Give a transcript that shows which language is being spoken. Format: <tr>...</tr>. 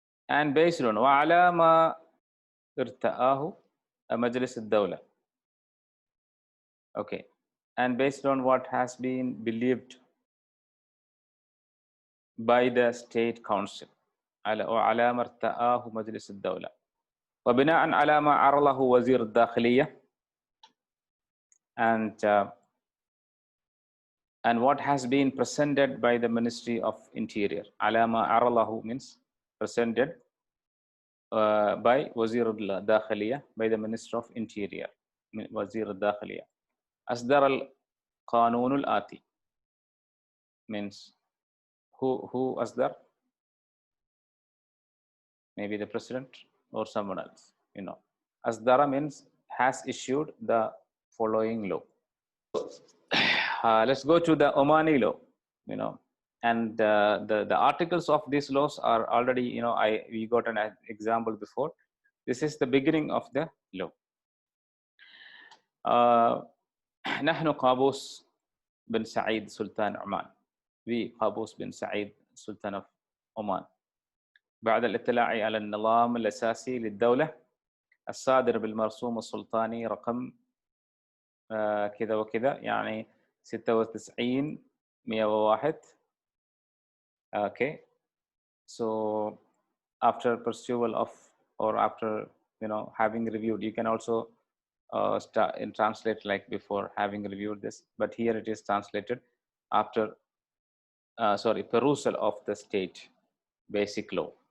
<en>And based on</en> <ar>وعلى ما ارتآه مجلس الدولة.</ar> <en>Okay. And based on what has been believed by the State Council.</en> <ar>وعلى ما ارتآه مجلس الدولة. وبناء على ما عرضه وزير الداخلية.</ar> <en>And what has been presented by the Ministry of Interior. على ما عرضه means presented by</en> <ar>وزير الداخلية,</ar> <en>by the Minister of Interior, وزير الداخلية.</en> <ar>أصدر القانون الآتي</ar> <en>means who أصدر? Maybe the President or someone else. أصدر means has issued the following law. Let's go to the Omani law. And the articles of these laws are already, we got an example before. This is the beginning of the law.</en> <ar>نحن قابوس بن سعيد سلطان عمان. We قابوس بن سعيد سلطان of Oman. بعد الاطلاع على النظام الأساسي للدولة الصادر بالمرسوم السلطاني رقم كذا وكذا, يعني 96/101.</ar> <en>Okay. So after pursual of, or after having reviewed, you can also start and translate like before having reviewed this, but here it is translated after perusal of the state basic law.</en>